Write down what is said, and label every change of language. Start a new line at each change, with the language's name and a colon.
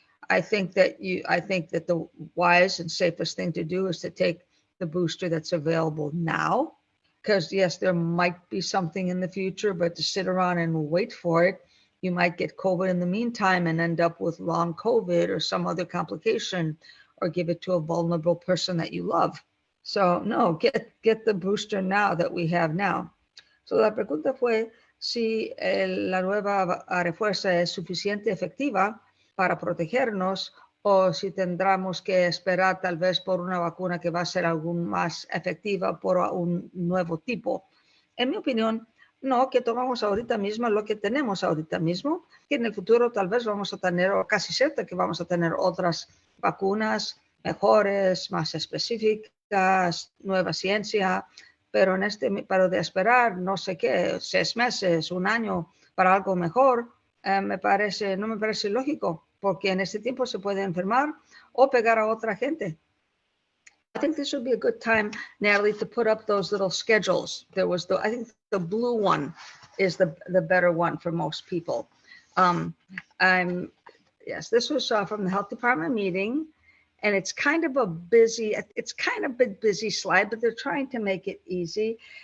English: I think that the wise and safest thing to do is to take the booster that's available now, because yes, there might be something in the future, but to sit around and wait for it, you might get COVID in the meantime and end up with long COVID or some other complication, or give it to a vulnerable person that you love. So no, get the booster now that we have now.
Spanish: So la pregunta fue si la nueva refuerza es suficiente efectiva para protegernos o si tendremos que esperar tal vez por una vacuna que va a ser aún más efectiva por un nuevo tipo. En mi opinión, no, que tomamos ahorita mismo lo que tenemos ahorita mismo, que en el futuro tal vez vamos a tener, o casi cierto que vamos a tener otras vacunas mejores, más específicas, nueva ciencia, pero pero de esperar no sé qué, 6 meses, 1 año para algo mejor, no me parece lógico, porque en este tiempo se puede enfermar o pegar a otra gente.
English: I think this would be a good time, Natalie, to put up those little schedules. I think the blue one is the better one for most people. Yes, this was from the health department meeting, and it's kind of a busy slide, but they're trying to make it easy.